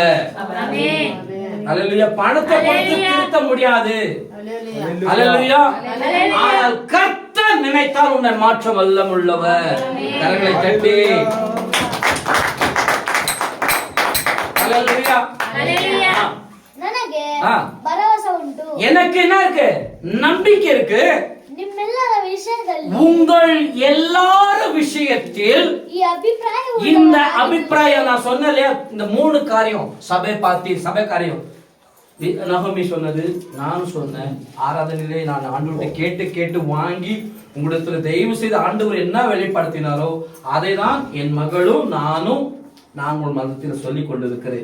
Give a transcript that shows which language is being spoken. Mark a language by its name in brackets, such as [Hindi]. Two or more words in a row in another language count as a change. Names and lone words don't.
[Tamil] அல்லேலூயா. பணத்தை கொடுத்து திருத்த முடியாது. அல்லேலூயா. ஆனால் கர்த்தர் நினைத்தால் உன்னை மாற்ற வல்லமுள்ளவர். கரங்களை தட்டி அல்லேலூயா. [Kannada] ನನಗೆ ಭರವಸೆ ಉಂಟು. [Tamil] எனக்கு என்ன இருக்கு? நம்பிக்கை இருக்கு. [Kannada] ನಿಮ್ಮೆಲ್ಲರ ವಿಷಯದಲ್ಲಿ [Tamil] உங்கள் எல்லார விஷயத்தில் [Kannada] ಈ ಅಭಿಪ್ರಾಯ [Tamil] இந்த அபிப்பிராயம் நான் சொன்னலையா, இந்த 3 காரியம் சபை காரியம் நகமி சொன்னது, நான் சொன்னேன். ஆராதனையிலே நான் ஆண்டவர்கிட்ட கேட்டு வாங்கி உங்களிடத்துல தயவு செய்து ஆண்டவர் என்ன வெளிப்படுத்தினாரோ அதை தான் என் மகளும் நானும் உங்கள் மதத்தில் சொல்லிக் கொண்டிருக்கிறேன்.